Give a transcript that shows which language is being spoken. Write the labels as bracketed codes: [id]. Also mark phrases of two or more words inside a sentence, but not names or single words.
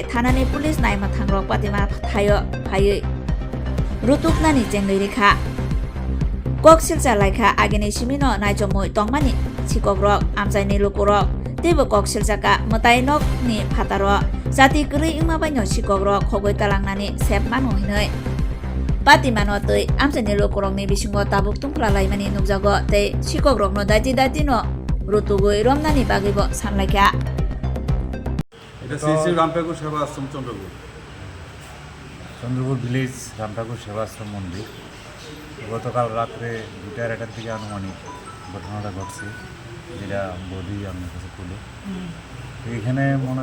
[trp] thanani police naima thangrok patima thayo phai rutuknani chenglei rekha koksilcha laikha ageni simino naijomoi tongmani Sikokrog amchaini lukurok Tebo koksilchaka Mwtai nokni phataro jati gri ingmabaino Sikokrog khogoi talangnani sepmano hinoi patimano tei amchani lukurokni bisingo tabuk tungklalaimani nukjago tei Sikokrogno daiti no rutugoi romnani bagibo sanlaikha [bn] এটা শ্রী রামঠাকুর সেবা আশ্রম চন্দ্রপুর ভিলেজ রামঠাকুর সেবা আশ্রম মন্দির গতকাল রাত্রে 2:30টার দিকে আনুমানিক ঘটনাটা ঘটছে যেটা বৌদি আপনার কাছে তুলে এখানে মনে